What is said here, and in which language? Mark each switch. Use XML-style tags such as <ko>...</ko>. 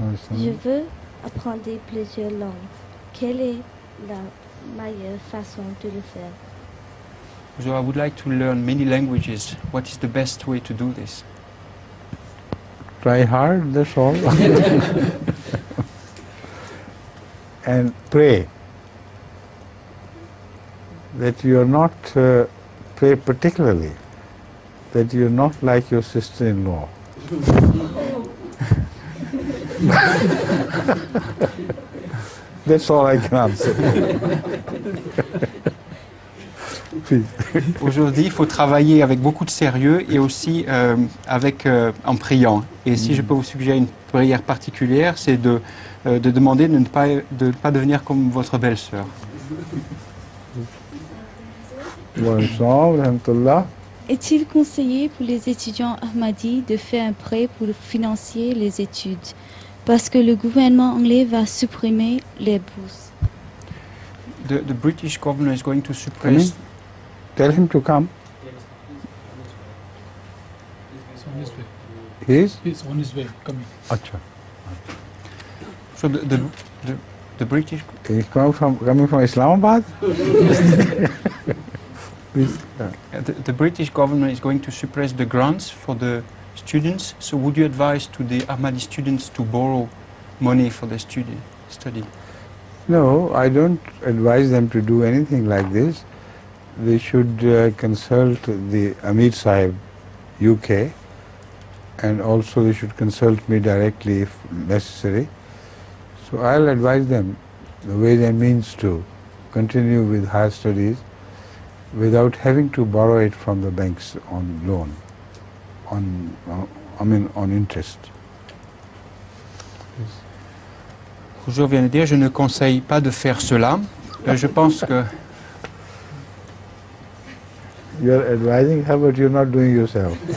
<fr>Je veux apprendre plusieurs langues. Quelle est la meilleure façon de le faire?</fr> <en>So I would like to learn many languages. What is the best way to do this? Try hard, that's all. And pray that you are not, pray particularly that you are not like your sister-in-law. That's all I can answer.</en> <fr>Aujourd'hui, il faut travailler avec beaucoup de sérieux et aussi en priant. Et si je peux vous suggérer une prière particulière, c'est de demander de ne pas devenir comme votre belle-sœur. Bonsoir, rahmatullah. Est-il conseillé pour les étudiants Ahmadis de faire un prêt pour financer les études? Parce que le gouvernement anglais va supprimer les bourses.</fr> <en>The British government is going to suppress... Tell him to come. He's on his way, coming.</en> <ur>Acha.</ur> <en>So the British... He's coming from Islamabad? Please. The British government is going to suppress the grants for the students. So would you advise to the Ahmadi students to borrow money for their study? No, I don't advise them to do anything like this. They should consult the Amir Sahib, UK, and also they should consult me directly if necessary. So I'll advise them the ways and means to continue with higher studies without having to borrow it from the banks on loan, on interest.</en> <fr>Je viens de dire, je ne conseille pas de faire cela. Je pense que...</fr> <en>You're advising her, but you're not doing yourself.</en>